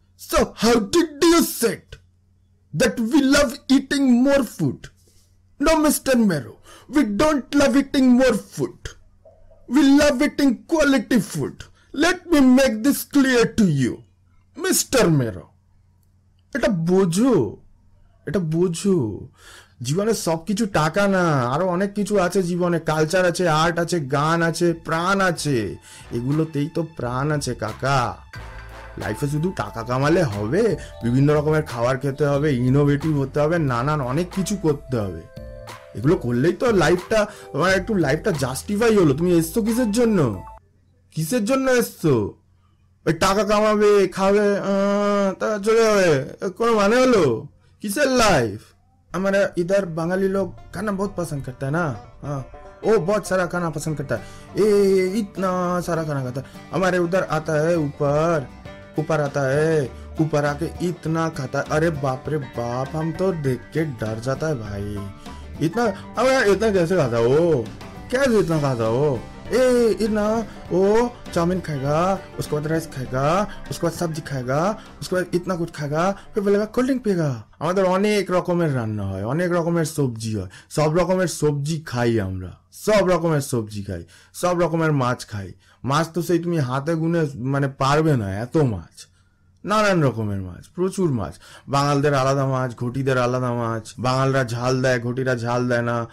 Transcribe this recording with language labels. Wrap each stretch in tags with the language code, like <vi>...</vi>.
<en>So how did you say that we love eating more food? No, Mr. Mero, we don't love eating more food. We love eating quality food. Let me make this clear to you, Mr.</en> <bn>Mero. এটা বোঝো, এটা বোঝো। জীবনে সবকিছু টাকা না, আরো অনেক কিছু আছে জীবনে। কালচার আছে, আর্ট আছে, গান আছে, প্রাণ আছে। এগুলোতেই তো প্রাণ আছে কাকা। লাইফে শুধু টাকা কামালে হবে? বিভিন্ন রকমের খাবার খেতে হবে, ইনোভেটিভ হতে হবে, নানান অনেক কিছু করতে হবে। এগুলো করলেই তো লাইফটা, তোমার একটু লাইফটা জাস্টিফাই হলো। তুমি এসছো কিসের জন্য? কিসের জন্য এসছো? ওই টাকা কামাবে, খাবে, তা চলে যাবে, কোনো মানে হলো?</bn> <hi>Kisser life? हमारा इधर बंगाली लोग खाना बहुत पसंद करता है ना। हाँ, वो बहुत सारा खाना पसंद करता है, इतना सारा खाना खाता है। हमारे उधर आता है, ऊपर आता है, ऊपर आके इतना खाता है, अरे बाप रे बाप, हम तो देख के डर जाता है भाई। इतना, अब यार इतना कैसे खाता वो, कैसे इतना खाता वो? इतना वो चाउमीन खाएगा, उसके बाद राइस खाएगा, उसके बाद सब्जी खाएगा, उसके बाद इतना कुछ खाएगा, फिर बोलेगा कोल्ड ड्रिंक पिएगा।</hi> <bn>আমাদের অনেক রকমের রান্না হয়, অনেক রকমের সবজি হয়, সব রকমের সবজি খাই আমরা, সব রকমের সবজি খাই, সব রকমের মাছ খাই। মাছ তো সেই তুমি হাতে গুনে মানে পারবে না, এত মাছ, নানান রকমের মাছ, প্রচুর মাছ। বাঙালদের আলাদা মাছ, ঘটিদের আলাদা মাছ, বাঙালরা ঝাল দেয়, ঘটিরা ঝাল দেয় না।</bn>